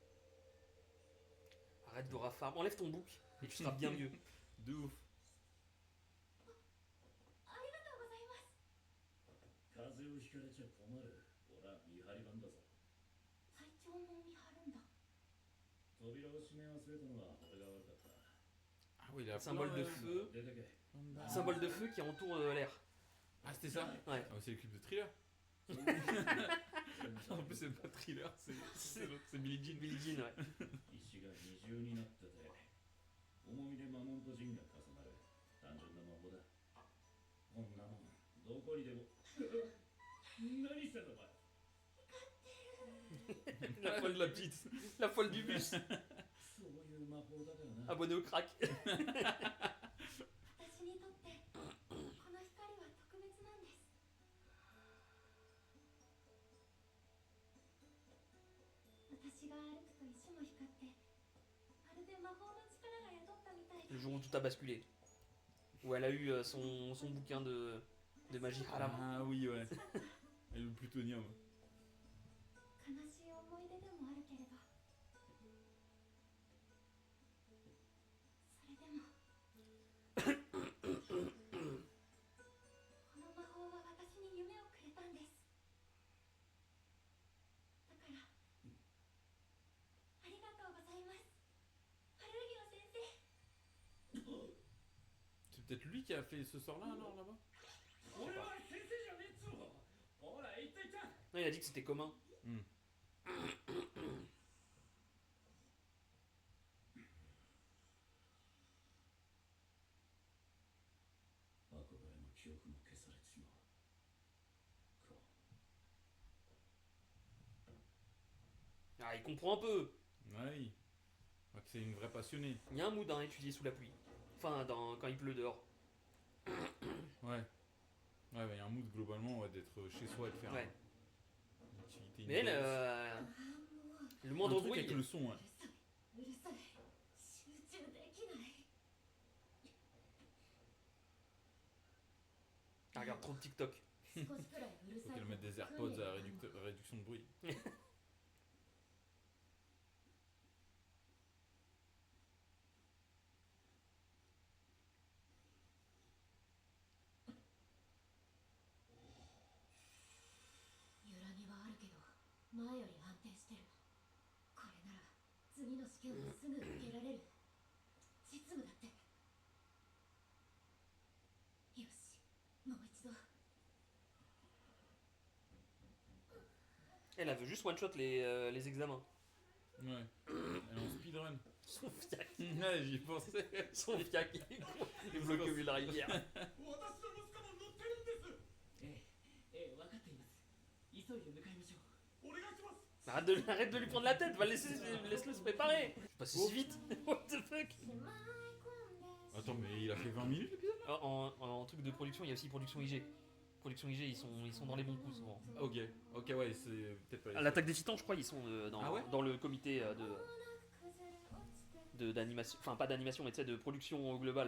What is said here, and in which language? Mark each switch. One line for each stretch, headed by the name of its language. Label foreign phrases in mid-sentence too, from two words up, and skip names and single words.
French: Arrête de raffarm. Enlève ton bouc et tu seras bien mieux. De ouf.
Japanese: ありがとうございます風邪をひかれちゃ困るほら見張り番だぞ体調も見張るんだ扉を閉め忘れたのは俺が悪かった
French: Ah oui il a Symbole de plein, feu.
Japanese: 出てけ
French: Symbole de feu qui entoure l'air. Ah c'était ça. Ouais. Ah, c'est le clip de Thriller. En plus, c'est pas thriller, c'est l'autre, c'est Billie Jean. Billie Jean, ouais.
Japanese: 石が二重になってて重みで魔物と陣が重なる単純な魔法だこんなもんどこにでも何してんのお前
French: La folle, La petite. la folle du bus,
Japanese: そういう魔法だからな
French: abonné au crack.
Japanese: 私にとってこの光は特別なんです。私が歩くと石も光ってまるで魔法の力が宿ったみたい
French: Le
Japanese: で
French: jour où tout a basculé. Où elle a eu son bouquin de magie haram. Ah oui, ouais. Et le plutonium.
Japanese: 悲しい思い出でもあるけれどそれでもこの魔法は私に夢をくれたんです。だからありがとうございます、春行先生。
French: C'est peut-être lui qui a fait ce sort-là, alors, là-bas?
Japanese: 俺は先生じゃねえっつうのほら言っていた
French: Non, il a dit que c'était commun. Hmm.
Japanese: 憧れも記憶も消されてしまうか
French: Ah, il comprend un peu. Oui. Ouais, que c'est une vraie passionnée. Il y a un mood à étudier sous la pluie. Enfin, quand il pleut dehors. Ouais. Ouais, il y a un mood globalement ouais, d'être chez soi et de faire Ouais. une activité. Mais elle, indoor. le Un moindre truc bruit. avec le son, ouais.
Japanese: うるさい、集中できない。
French: Elle regarde trop de TikTok.
Japanese: 少しくらいうる
French: Faut
Japanese: さい
French: qu'elle mette des AirPods à réduction de bruit.
Japanese: 揺らぎはあるけど前より安定してる。これなら次の試験をすぐ受けられる。実務だって。よし、もう一度。
French: Elle veut juste one-shot les examens. Ouais. Elle est en speedrun. Son fiac. Ouais, j'y pensais. Son fiac, il est bloqué au milieu de la rivière.
Japanese: 私の息子も乗ってるんですええ分かっています急いで向かいましょうお願いします
French: Arrête de lui prendre la tête, laisse-le se préparer. Je suis passé si vite.
English: What the fuck?
French: Attends, mais il a fait 20 minutes l'épisode? En truc de production, il y a aussi production IG. Production IG, ils sont dans les bons coups souvent. Ok, ouais, c'est peut-être pas les À l'attaque des titans, je crois, ils sont Ah ouais dans le comité d'animation, enfin pas d'animation, mais tu sais, de production globale.